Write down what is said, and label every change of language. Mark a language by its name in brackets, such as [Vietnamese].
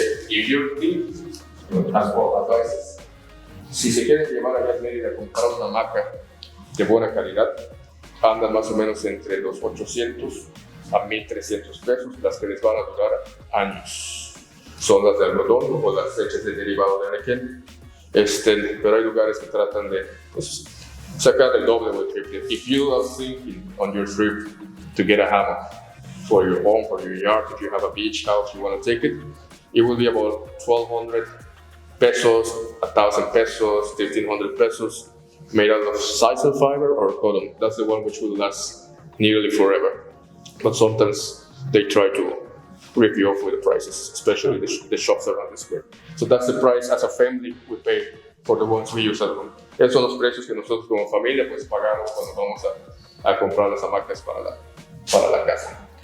[English] If you're thinking, as well advices, [Spanish] si se quieren llevar allá a Merida a comprar una hamaca de buena calidad, andan más o menos entre los 800 a 1,300 pesos, las que les van a durar años. Son las de algodón o las hechas de derivado de anaquel. Pero hay lugares que tratan de pues, sacar el doble o el triple. [English] If you are thinking on your trip to get a hammock for your home, for your yard, if you have a beach house, you want to take it, it will be about 1,200 pesos, 1,000 pesos, 1,500 pesos. made out of sisal fiber or cotton. That's the one which will last nearly forever. But sometimes they try to rip you off with the prices, especially the shops around the square. So that's the price as a family we pay for the ones we use at home. [Spanish] Esos son los precios que nosotros como familia pues pagamos cuando vamos a comprar las hamacas para la casa.